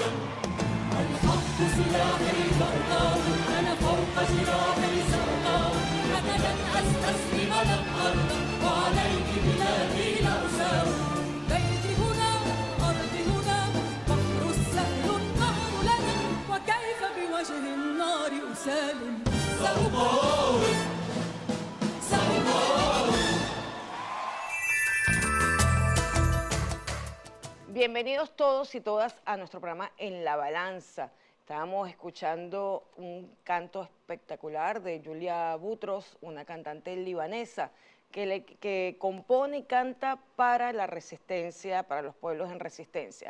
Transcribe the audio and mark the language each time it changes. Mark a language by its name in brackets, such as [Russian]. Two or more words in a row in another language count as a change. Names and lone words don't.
[Arabic] الحق سلاحي وأقاوم أنا فوق جراحي سأقاوم أنا لن أستسلم لن أرضى وعليك بلادي لا أساوم بيتي هنا أرضي هنا بحر السهل النهر لنا وكيف بوجه النار أسالم سأقاوم سأقاوم [Spanish] Bienvenidos todos y todas a nuestro programa En la Balanza. Estábamos escuchando un canto espectacular de Julia Boutros, una cantante libanesa que compone y canta para la resistencia, para los pueblos en resistencia.